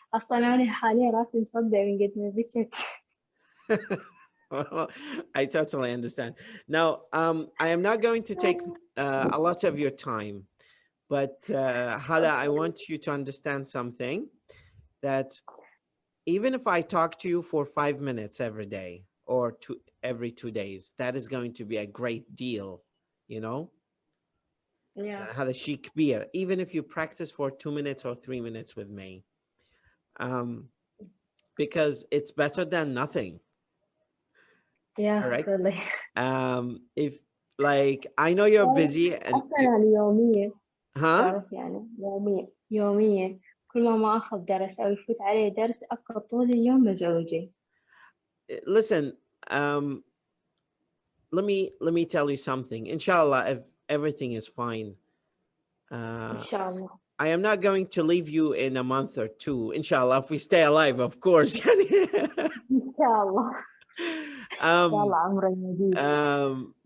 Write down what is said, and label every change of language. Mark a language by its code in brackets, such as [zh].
[ar] أصلاً أنا حاليا راسي مصدع من قد ما بكت. [en] Well, I totally understand. Now, I am not going to take a lot of your time, but Hala, I want you to understand something, that even if I talk to you for 5 minutes every day or every 2 days, that is going to be a great deal, you know? Yeah. [ar] هذا شيء كبير, [en] even if you practice for 2 minutes or 3 minutes with me, because it's better than nothing. Yeah, correct? really. If like I know you're busy and [ar] أصلاً أنا يومية huh? تعرف يعني يومية كل ما أخذ درس أو يفوت علي درس أبقى طول اليوم مزعوجة. [en] Listen, let me tell you something. Inshallah, if everything is fine, [ar] إن شاء الله. [en] I am not going to leave you in a month or two. Inshallah, if we stay alive, of course. [ar] إن شاء الله. إن شاء الله عمري مديد.